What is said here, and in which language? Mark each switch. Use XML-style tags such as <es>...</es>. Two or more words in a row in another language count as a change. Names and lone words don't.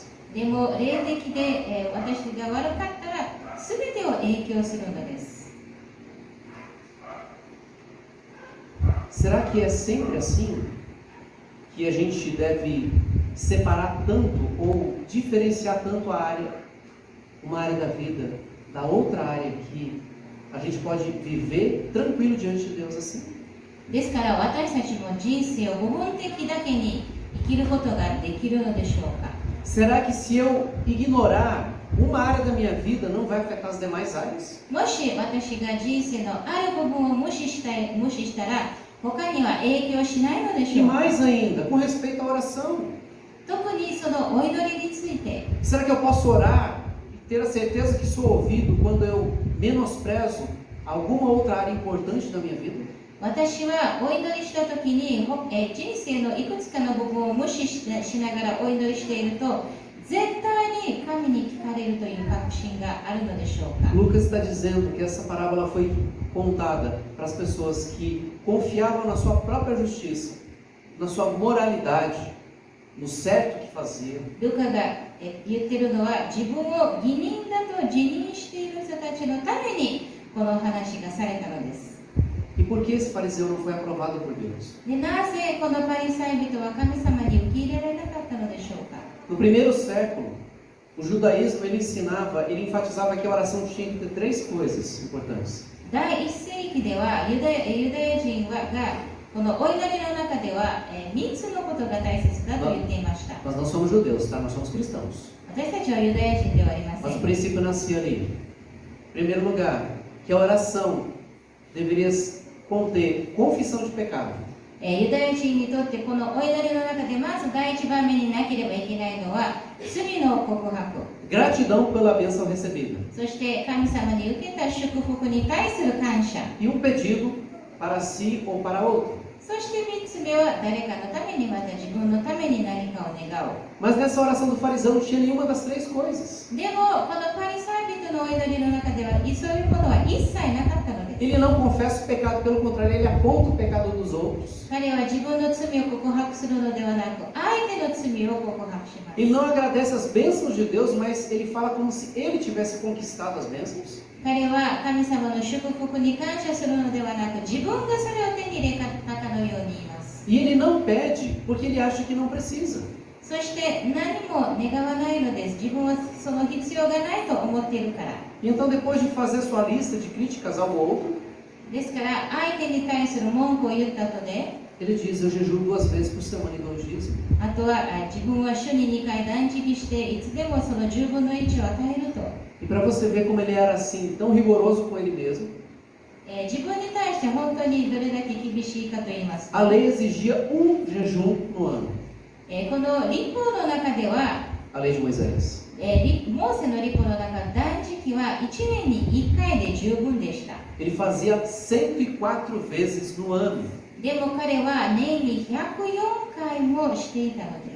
<ja>でも霊的で、私が悪かったら全てを影響するのです。</ja> <pt>Será que é sempre assim? que a gente deve separar tanto ou diferenciar tanto uma área da vida da outra área que a gente pode viver tranquilo diante de Deus assim?</pt> <ja>ですから私たちも人生を部分的だけに生きることができるのでしょうか。</ja> <pt>Será que se eu ignorar uma área da minha vida não vai afetar as demais áreas?</pt> <ja>もし私が人生のある部分を無視したら他には影響しないのでし</ja> <pt>E</pt> <ja>ょうか。</ja> <pt>mais ainda, com respeito à oração.</pt> <ja>特にそのお祈りについて</ja> <pt>Será que eu posso orar e ter a certeza que sou ouvido quando eu menosprezo alguma outra área importante da minha vida?</pt> <ja>私はお祈りしたときに人生のいくつかの部分を無視しながらお祈りしていると絶対に神に聞かれるという確信があるのでしょうか。</ja> <pt>Lucas está dizendo que essa parábola foi contada para as pessoas que confiavam na sua própria justiça, na sua moralidade, no certo que faziam.</pt> <ja>ルカが言ってるのは自分を義人だと自認している人たちのためにこの話がされたのです。</ja> <pt>E por que esse fariseu não foi aprovado por Deus?</pt> <ja>でなぜこのパリサイ人は神様に受け入れられなかったのでしょうか。</ja> <pt>No primeiro século, o judaísmo ele enfatizava que a oração tinha que ter três coisas importantes.</pt> <ja>第一世紀ではユダヤ人がこのお祈りの中では3つのことが大切だと言っていました。</ja> <pt>Nós não somos judeus, tá? Nós somos cristãos.</pt> <ja>私たちはユダヤ人ではありませ</ja> <pt>Mas o</pt> <ja>ん。</ja> <pt>princípio nascia ali. Em primeiro lugar, que a oração deveria conter confissão de pecado.</pt> <ja>ユダヤ人にとってこのお祈りの中でまず第一番目になければいけないのは罪の告白、</ja> <pt>Gratidão pela bênção recebida.</pt> <ja>そして神様に受けた祝福に対する感謝、</ja> <pt>E um pedido para si ou para outro.</pt> <ja>そして3つ目は誰かのためにまた自分のために何かを願う。</ja> <pt>Mas nessa oração do fariseu não tinha nenhuma das três coisas.</pt> <ja>でもこのパリサイ人のお祈りの中ではそういうものは一切なかったのです。</ja> <pt>Ele não confessa o pecado, pelo contrário, ele aponta o pecado dos outros.</pt> <ja>彼は自分の罪を告白するのではなく相手の罪を告白します。</ja> <pt>Ele não agradece as bênçãos de Deus, mas ele fala como se ele tivesse conquistado as bênçãos.</pt> <ja>彼は神様の祝福に感謝するのではなく自分がそれを手に入れたかのように言います。</ja> <pt>E ele não pede porque ele acha que não precisa.</pt> <ja>そして何も願わないのです。自分はその必要がないと思っているから。</ja> <pt>E então, depois de fazer sua lista de críticas ao outro,</pt> <ja>ですから相手に対する文句を言った後で</ja> <pt>ele diz: Eu jejuo 2 vezes por semana e dou o dízimo.</pt> <ja>あとは自分は週に2回断食していつでもその10分の1を与えると。</ja> <pt>E para você ver como ele era assim, tão rigoroso com ele mesmo,</pt> <ja>自分に対して本当にどれだけ厳しいかと言いますと</ja> <pt>a lei exigia um jejum no ano.</pt> <ja>この立法の中では</ja> <pt>A lei de Moisés.</pt> <ja>モーセの立法の中断食は1年に1回で十分でした。</ja> <pt>Ele fazia 104 vezes no ano.</pt> <ja>でも彼は年に104回もしていたのです。</ja>